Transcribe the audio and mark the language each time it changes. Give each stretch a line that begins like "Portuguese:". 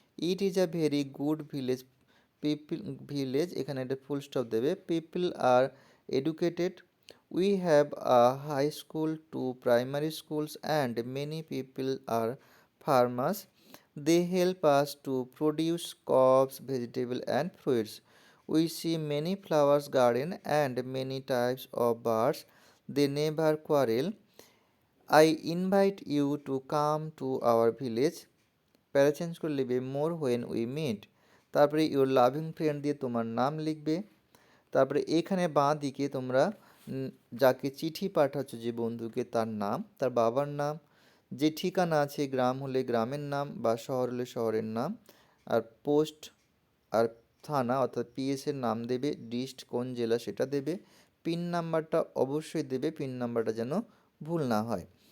English: it is a very good village people village,
Bangla: এখানে একটা full stop দেবে।
English: People are educated, we have a high school, two primary schools and many people are farmers. They help us to produce crops, vegetable and fruits. We see many flowers garden and many types of birds. They never quarrel. I invite you to come to our village.
Bangla: প্যারা change করে লিখবে
English: More when we meet.
Bangla: তারপরে
English: your loving friend
Bangla: দিয়ে তোমার নাম লিখবে। তারপরে এখানে বাঁ দিকে তোমরা যাকে চিঠি পাঠাচ্ছ, যে বন্ধুকে, তার নাম, তার বাবার নাম, যে ঠিকানা আছে, গ্রাম হলে গ্রামের নাম বা শহর হলে শহরের নাম, আর পোস্ট আর থানা অর্থাৎ পিএসের নাম দেবে, ডিস্ট্রিক্ট কোন জেলা সেটা দেবে, পিন নাম্বারটা অবশ্যই দেবে, পিন নাম্বারটা যেন ভুল না হয়।